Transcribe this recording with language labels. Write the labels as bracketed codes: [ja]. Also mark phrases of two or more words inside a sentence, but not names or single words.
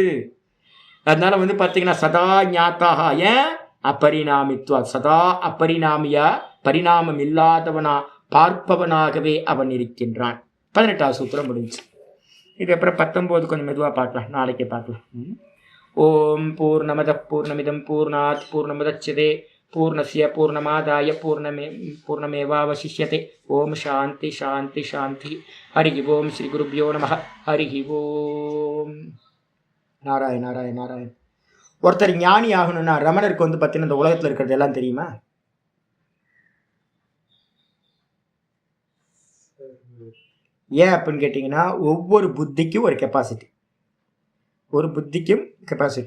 [ta] அதனால வந்து பாத்தீங்கன்னா [sa] सदा ज्ञात्ताक. [ta] ஏன்? அபரிணாமித்வா. சதா அபரிணாமியா, பரிணாமம் இல்லாதவனா பார்ப்பவனாகவே அவன் இருக்கின்றான். 18வது சூத்திரம் முடிஞ்சு. இது அப்புறம் 19 கொஞ்சம் மெதுவாக பார்க்கலாம், நாளைக்கே பார்க்கலாம். [sa] ॐ पूर्णमद पूर्णमिदम् पूर्णात् पूर्णमुदच्यते पूर्णस्य पूर्णमादाय पूर्णमेवावशिष्यते. ॐ शान्ति शान्ति शान्ति. हरि ॐ। श्री गुरुभ्यो नम. ஹரி ஓம். நாராயண் நாராயண் நாராயண். [ta] ஒருத்தர் ஞானி ஆகணும்னா ரமணருக்கு வந்து பார்த்தீங்கன்னா இந்த உலகத்தில் இருக்கிறது எல்லாம் தெரியுமா? ஏன் அப்படின்னு கேட்டிங்கன்னா ஒவ்வொரு புத்திக்கும் ஒரு கெப்பாசிட்டி, ஒரு புத்திக்கும் கெப்பாசிட்டி.